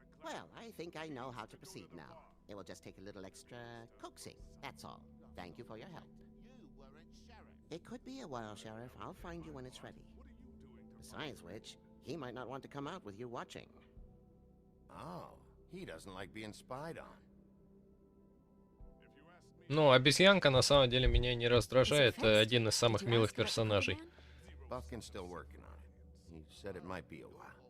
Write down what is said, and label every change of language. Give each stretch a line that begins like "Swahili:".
English: Well, I think I know how to proceed now. It will just take a little extra coaxing, that's all. Thank you for your help. It could be a while, Sheriff. I'll find you when it's ready. Besides which, he might not want to come out with you watching. Oh, he doesn't like being spied on.
Russian: Ну, обезьянка на самом деле меня не раздражает. Один из самых милых персонажей.
English: Buffkin's still working on it. He said it might be a while.